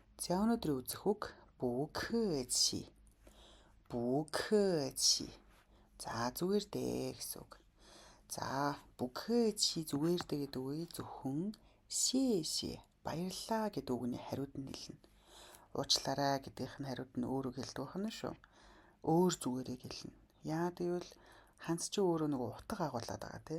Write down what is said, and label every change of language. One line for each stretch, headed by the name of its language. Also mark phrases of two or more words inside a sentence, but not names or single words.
Mongolian: За өнөөдрийн үзэх үг
Chinese: 不客气. 不客气.
Mongolian: За зүгээр дээ гэсэн үг. За
Chinese: 不客气
Mongolian: зүгээр дээ гэдэг үгийг зөвхөн 谢谢 баярлалаа гэдэг үгний хариуд нь хэлнэ. Уучлаарай гэдгийнх нь хариуд нь өөр үг хэлдэг байна шүү. Өөр зүгээрээ хэлнэ. Яагаад гэвэл ханц чи өөрөө нэг утга агуулдаг байгаа тийм.